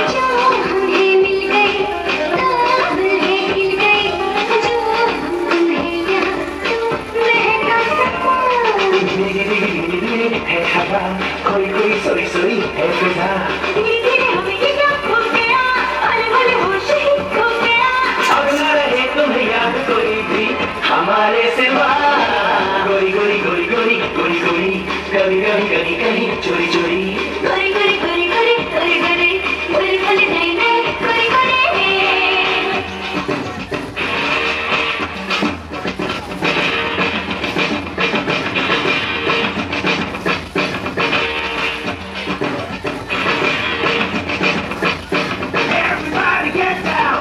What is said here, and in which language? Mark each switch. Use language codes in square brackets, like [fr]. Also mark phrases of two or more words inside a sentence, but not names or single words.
[hi] जो हम हैं मिल गए तो अब है खिल गए जो हम हैं यहाँ तो महका सकूं है हवा कोई कोई सोई सोई है फिजा धीरे धीरे हमें ये क्या खो गया भले भले होश ही खो गया अब न रहे तुम्हें याद कोई भी हमारे सिवा गोरी गोरी गोरी गोरी गोरी गोरी कभी कभी कहीं कहीं चोरी चोरी गोरी गोरी गोरी गोरी गोरी गोरी बोले बोले नए नए गोरी गोरे [en] Everybody get down.